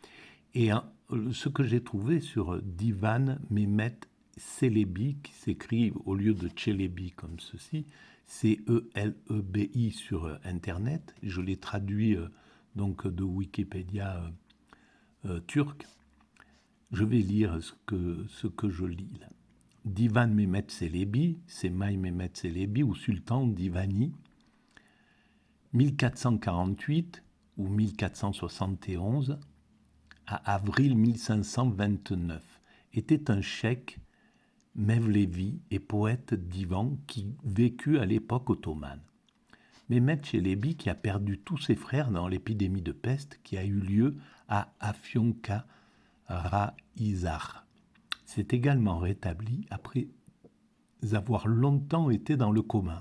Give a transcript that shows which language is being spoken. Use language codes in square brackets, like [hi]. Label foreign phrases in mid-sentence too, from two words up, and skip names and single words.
[fr] Et ce que j'ai trouvé sur Divan Mehmet Çelebi, qui s'écrit au lieu de Çelebi comme ceci, C-E-L-E-B-I sur Internet, je l'ai traduit donc de Wikipédia turc. Je vais lire ce que je lis là. Divan Mehmet Çelebi, c'est May Mehmet Çelebi ou Sultan Divani, 1448 ou 1471 à avril 1529, était un cheikh Mevlevi et poète divan qui vécut à l'époque ottomane. Mehmet Çelebi, qui a perdu tous ses frères dans l'épidémie de peste qui a eu lieu à Afyonkarahisar, s'est également rétabli après avoir longtemps été dans le coma.